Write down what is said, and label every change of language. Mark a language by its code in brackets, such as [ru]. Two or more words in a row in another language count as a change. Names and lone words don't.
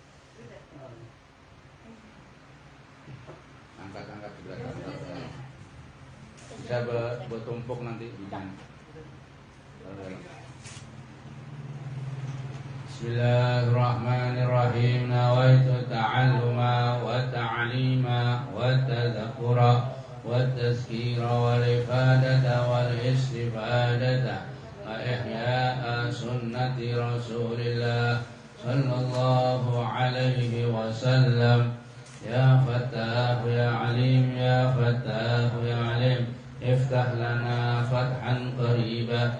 [id] Angkat di belakang. Bisa bertumpuk nanti di sana. [ar] بسم الله الرحمن الرحيم. نويت التعلم والتعليم والتذكر والتذكير والإفادة والاستفادة وإحياء سنة رسول الله صلى الله عليه وسلم. يا فتاح يا عليم يا فتاح يا عليم افتح لنا فتحا قريبا.